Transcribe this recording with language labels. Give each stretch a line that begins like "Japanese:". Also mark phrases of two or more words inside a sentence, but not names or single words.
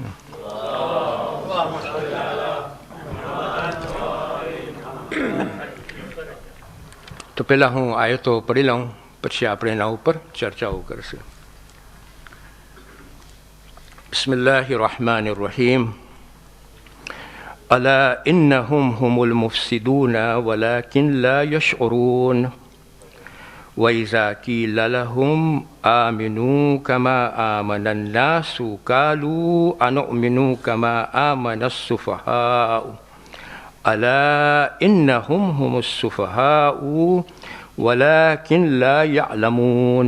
Gujarati: તો પહેલાં હું આયતો પઢી લઉં, પછી આપણે એના ઉપર ચર્ચાઓ કરશું.
Arabic: بسم الله الرحمن الرحيم. ألا إنهم هم المفسدون ولكن لا يشعرون. وإذا قيل لهم آمنوا كما آمن الناس قالوا أنؤمن كما آمن السفهاء ألا إنهم هم السفهاء ولكن لا يعلمون.